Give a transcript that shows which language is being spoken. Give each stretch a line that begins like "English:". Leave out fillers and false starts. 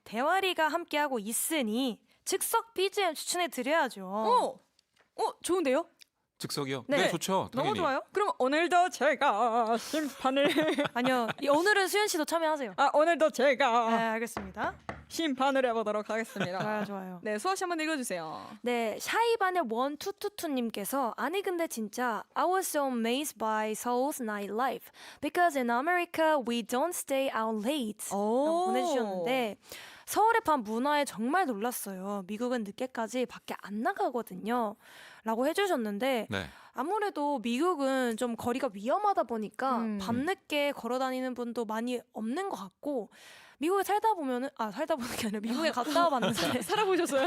Korean: 대화리가 함께하고 있으니 즉석 BGM 추천해 드려야죠. 좋은데요? 즉석이요? 네. 네, 좋죠. 너무 당연히. 좋아요. 그럼 오늘도 제가 심판을 아니요, 오늘은 수현 씨도 참여하세요. 오늘도 제가 네, 알겠습니다. 심판을 해보도록 하겠습니다. 좋아요, 좋아요. 네, 수아 씨 한번 읽어주세요.
English: 네,
Korean: 샤이반의 1222님께서 아니 근데 진짜
English: I was so amazed by Seoul's nightlife because in America we don't stay out late
Korean: 라고 보내주셨는데 서울의 밤 문화에 정말 놀랐어요. 미국은 늦게까지 밖에 안 나가거든요. 라고 해주셨는데 네. 아무래도 미국은 좀 거리가 위험하다 보니까 음. 밤늦게 걸어 다니는 분도 많이 없는 것 같고 미국에 살다 보면은 살다 보는 게 아니라 미국에 갔다 와봤는데 살아보셨어요?